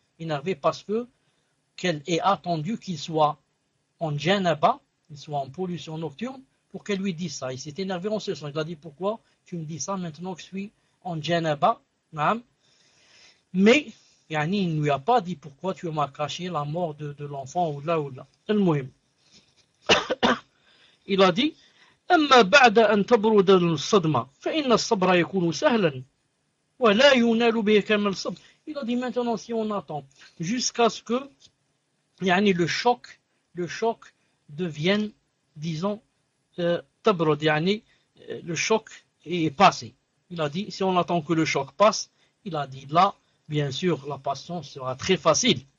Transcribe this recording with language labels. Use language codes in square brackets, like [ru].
[fr] Énervé parce que qu'elle ait attendu qu'il soit en janaba, qu'il soit en pollution nocturne, pour qu'elle lui dise ça. Il s'est énervé en ce sens. Il a dit, pourquoi tu me dis ça maintenant que je suis en janaba? Mais, yani, il ne lui a pas dit pourquoi tu m'as caché la mort de l'enfant ou là ou là. C'est le mohim. Il a dit, [ar] أما بعد أن تبرد الصدمة فإن الصبر يكون سهلا [fr] Voilà, il y en a l'oubli comme le somme. Il a dit maintenant, si on attend, jusqu'à ce que yani, le choc devienne, disons, tabrod, yani, le choc est passé. Il a dit, si on attend que le choc passe, il a dit là, bien sûr, la patience sera très facile.